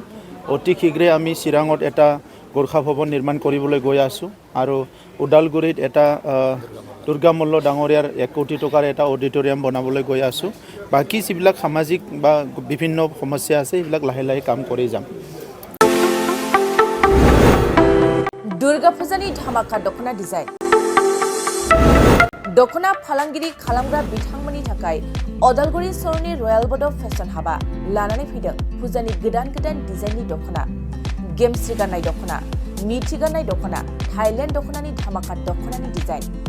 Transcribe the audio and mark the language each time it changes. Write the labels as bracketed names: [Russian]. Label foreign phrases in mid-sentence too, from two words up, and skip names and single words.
[Assamese] অতি শীঘ্ৰে আমি চিৰাঙত এটা গোৰ্খা ভৱন নিৰ্মাণ কৰিবলৈ গৈ আছোঁ আৰু ওদালগুৰিত এটা দুৰ্গা মল্ল ডাঙৰীয়াৰ 1 কোটি টকাৰ এটা অডিটৰিয়াম বনাবলৈ গৈ আছোঁ। বাকী যিবিলাক সামাজিক বা বিভিন্ন সমস্যা আছে সেইবিলাক লাহে লাহে কাম কৰি যাম। [Bodo] दुर्गा पूजानि धामाका দखना डिजाइन दखना फालांगिरि खालामग्रा बिथांमोननि थाखाय अदालगुरि सरनि रयेल बड' फेशन हाबा लानानै फैदों फुजानि गोदान डिजाइननि दखना, गेमस्रि गाननाय दखना, मिथि गाननाय दखना, थाइलेण्ड दखनानि धामाका दखनानि डिजाइन।